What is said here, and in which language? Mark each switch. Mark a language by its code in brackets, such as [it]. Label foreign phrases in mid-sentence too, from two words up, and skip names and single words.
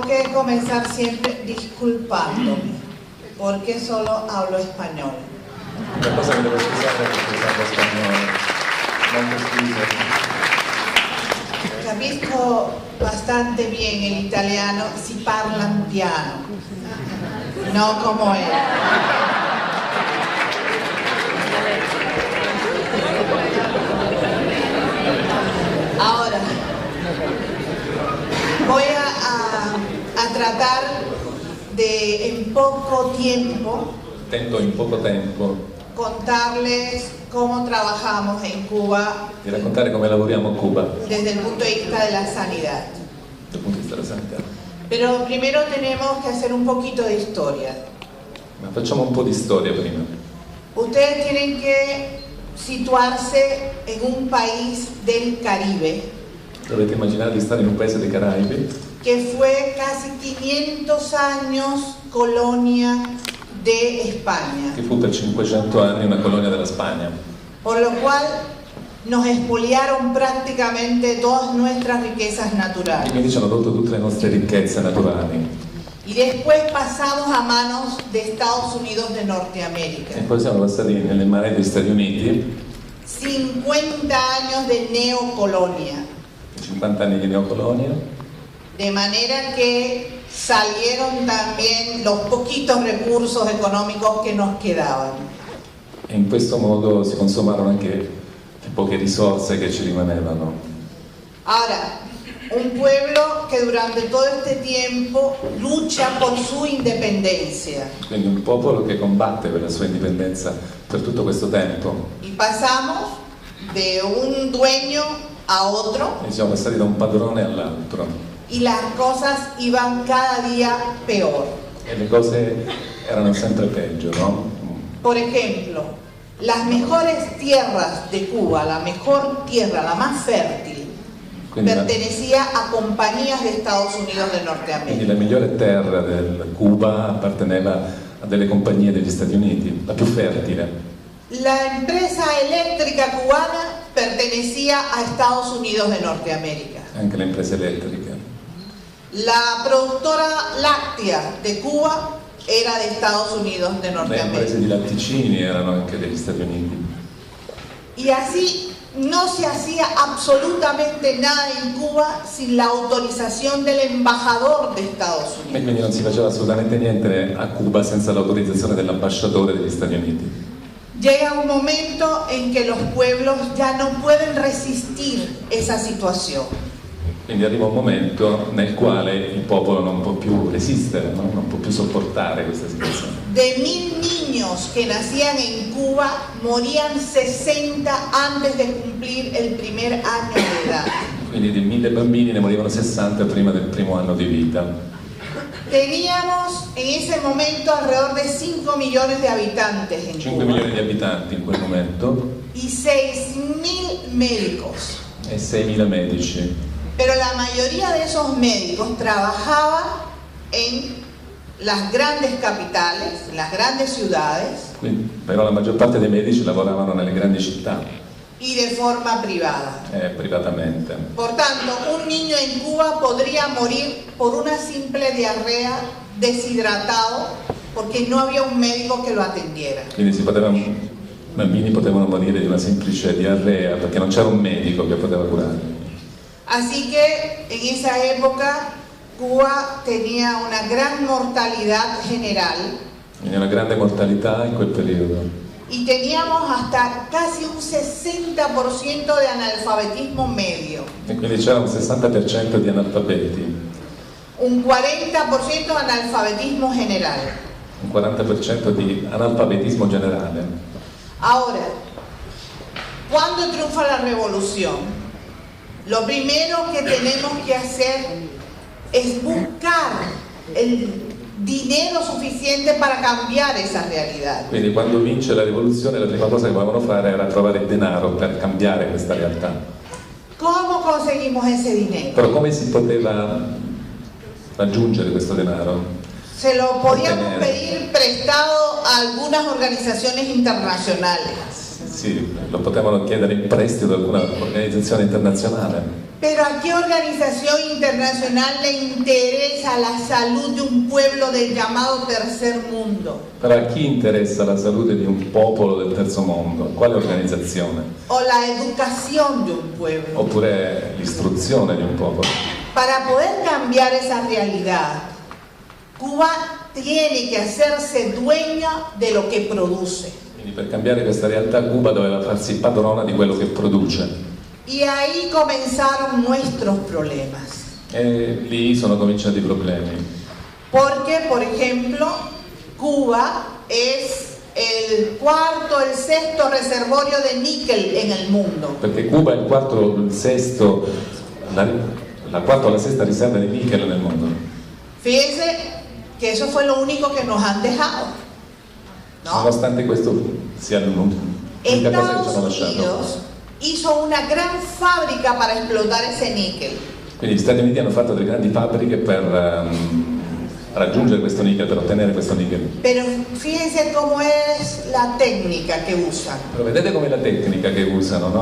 [es] de comenzar siempre disculpándome, porque solo hablo español. [it] Una cosa che devo scusare perché parlo spagnolo. Molte scuse. [es] Capisco bastante bien el italiano si parlan piano, no como él. Ahora, voy a tratar de en poco tiempo [it] Tento in poco tempo [es] contarles cómo trabajamos en Cuba [it] di raccontare come lavoriamo a Cuba [es] desde el punto de vista de la sanidad. [it] dal punto di vista della sanità. [es] Pero primero tenemos que hacer un poquito de historia. [it] Ma facciamo un po' di storia prima. [es] Ustedes tienen que situarse en un país del Caribe [it] Dovete immaginare di stare in un paese dei Caraibi [es] que fue casi 500 años colonia de España, [it] che fu per 500 anni una colonia della Spagna, [es] por lo cual nos expoliaron prácticamente todas nuestras riquezas [it] e [es] naturales. [it] quindi ci hanno tolto tutte le nostre ricchezze naturali. [es] Y después pasamos a manos de Estados Unidos de Norteamérica. [it] E poi siamo passati nelle mani degli Stati Uniti, [es] 50 años de neocolonia. [it] 50 anni di neocolonia, [es] De manera que salieron también los poquitos recursos económicos que nos quedaban. [it] e in questo modo si consumarono anche le poche risorse che ci rimanevano. [es] Ahora, un pueblo que durante todo este tiempo lucha por su independencia. [it] Quindi un popolo che combatte per la sua indipendenza per tutto questo tempo. [es] Y pasamos de un dueño a otro [it] E siamo passati da un padrone all'altro [es] y las cosas iban cada día peor. [it] e le cose erano sempre peggio, no? [es] Por ejemplo, las mejores tierras de Cuba, la mejor tierra, la más fértil, [it] Quindi la, [es] pertenecía a compañías de Estados Unidos de [it] quindi [es] Norteamérica. [it] la migliore terra del Cuba apparteneva a delle compagnie degli Stati Uniti, la più fertile. [es] La empresa eléctrica cubana pertenecía a Estados Unidos de Norteamérica. [it] Anche le imprese elettriche. [es] La productora láctea de Cuba era de Estados Unidos de [it] Le [es] Norteamérica. [it] imprese di latticini erano anche degli Stati Uniti. [es] Y así no se hacía absolutamente nada en Cuba sin la autorización del embajador de Estados [it] E [es] Unidos. [it] quindi non si faceva assolutamente niente a Cuba senza l'autorizzazione dell'ambasciatore degli Stati Uniti. [es] Llega un momento en que los pueblos ya no pueden resistir esa situación. [it] Quindi arriva un momento nel quale il popolo non può più resistere, no? Non può più sopportare questa situazione. [es] De 1000 niños que nacían en Cuba, morían 60 antes de cumplir el primer año de edad. [it] Quindi di 1000 bambini ne morivano 60 prima del primo anno di vita. [es] Teníamos en ese momento alrededor de 5 millones de habitantes en [it] 5 [es] Cuba [it] milioni di abitanti in quel momento [es] y 6.000 médicos. [it] e 6.000 medici. [es] Pero la mayoría de esos médicos trabajaba en las grandes capitales, en las grandes ciudades [it] Quindi, però la maggior parte dei medici lavoravano nelle grandi città, [es] y de forma privada. [it] privatamente. [es] Por tanto, un niño en Cuba podría morir por una simple diarrea, deshidratado, porque no había un médico que lo atendiera. [it] Quindi i bambini potevano morire di una semplice diarrea perché non c'era un medico che poteva curarli. [es] Así que en esa época Cuba tenía una gran mortalidad general [it] Quindi una grande mortalità in quel periodo. [es] y teníamos hasta casi un 60% de analfabetismo medio, [it] E quindi c'era un 60% di analfabeti, [es] un 40% de analfabetismo general. [it] un 40% di analfabetismo generale. [es] Ahora, ¿cuándo triunfa la revolución? Lo primero que tenemos que hacer es buscar el dinero suficiente para cambiar esa realidad. [it] Quindi quando vince la rivoluzione la prima cosa che volevano fare era trovare il denaro per cambiare questa realtà. [es] ¿Cómo conseguimos ese dinero? [it] Però come si poteva raggiungere questo denaro? [es] Se lo podíamos [it] Ottenere. [es] pedir prestado a algunas organizaciones internacionales. [it] Sì, lo potevano chiedere in prestito ad alcuna organizzazione internazionale. [es] Pero ¿a qué organización internacional le interesa la salud de un pueblo del llamado tercer mundo? [it] Però a chi interessa la salute di un popolo del terzo mondo? Quale organizzazione? [es] O la educación de un pueblo. [it] Oppure l'istruzione di un popolo? [es] Para poder cambiar esa realidad, Cuba tiene que hacerse dueña de lo que produce. [it] Quindi per cambiare questa realtà Cuba doveva farsi padrona di quello che produce. [es] Y ahí comenzaron nuestros problemas. [it] E lì sono cominciati i problemi. [es] Porque, por ejemplo, Cuba es el cuarto, el sexto reservorio de níquel en el mundo. [it] Perché Cuba è il quarto, il sesto, la quarta o la sesta riserva di nichel nel mondo. [es] Fíjense que eso fue lo único que nos han dejado, ¿no? [it] Nonostante questo sia l'unica cosa che ci hanno [es] Estados [it] lasciato. [es] Unidos hizo una gran fábrica para explotar ese níquel. [it] Quindi gli Stati Uniti hanno fatto delle grandi fabbriche per raggiungere questo nickel, per ottenere questo nickel. [es] Pero fíjense cómo es la técnica que usan. [it] Però vedete com'è la tecnica che usano, no?